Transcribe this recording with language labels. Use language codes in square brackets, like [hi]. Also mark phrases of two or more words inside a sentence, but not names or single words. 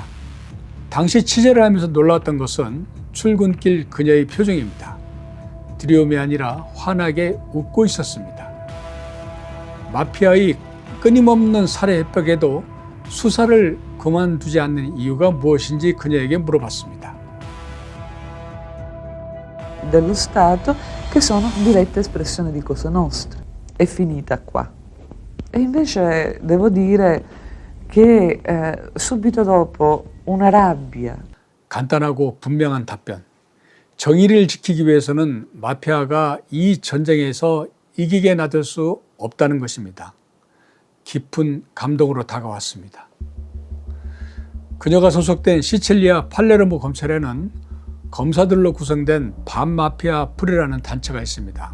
[ko] 당시 취재를 하면서 놀랐던 것은 출근길 그녀의 표정입니다. 두려움이 아니라 환하게 웃고 있었습니다. 마피아의 끊임없는 살해 협박에도 수사를 그만두지 않는 이유가 무엇인지 그녀에게 물어봤습니다. [it] dello Stato che sono diretta espressione di Cosa Nostra. È finita qua. E invece devo dire che subito dopo una rabbia. [ko] 간단하고 분명한 답변. 정의를 지키기 위해서는 마피아가 이 전쟁에서 이기게 놔둘 수 없다는 것입니다. 깊은 감동으로 다가왔습니다. 그녀가 소속된 시칠리아 팔레르모 검찰에는 검사들로 구성된 반마피아 풀이라는 단체가 있습니다.